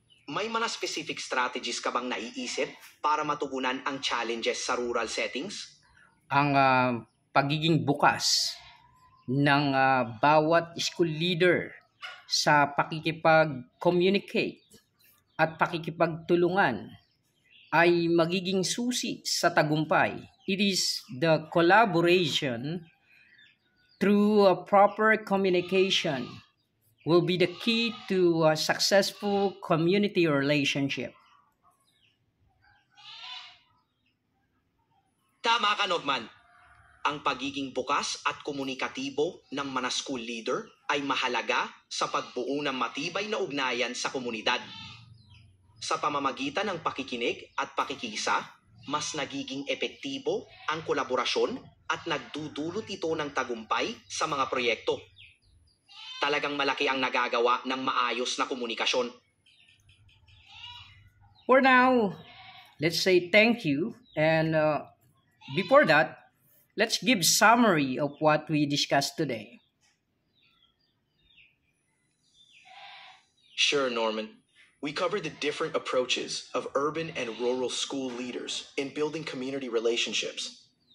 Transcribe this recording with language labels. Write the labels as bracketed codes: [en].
[tl] May mga specific strategies ka bang naiisip para matugunan ang challenges sa rural settings? Ang pagiging bukas ng bawat school leader sa pakikipag-communicate at pakikipagtulungan ay magiging susi sa tagumpay. [en] It is the collaboration through a proper communication will be the key to a successful community relationship. [tl] Tama ka, Nogman. Ang pagiging bukas at komunikatibo ng mga school leader ay mahalaga sa pagbuo ng matibay na ugnayan sa komunidad. Sa pamamagitan ng pakikinig at pakikisa, mas nagiging epektibo ang kolaborasyon at nagdudulot ito ng tagumpay sa mga proyekto. Talagang malaki ang nagagawa ng maayos na komunikasyon. [en] For now, let's say thank you, and before that, let's give summary of what we discussed today. Sure, Norman. We covered the different approaches of urban and rural school leaders in building community relationships.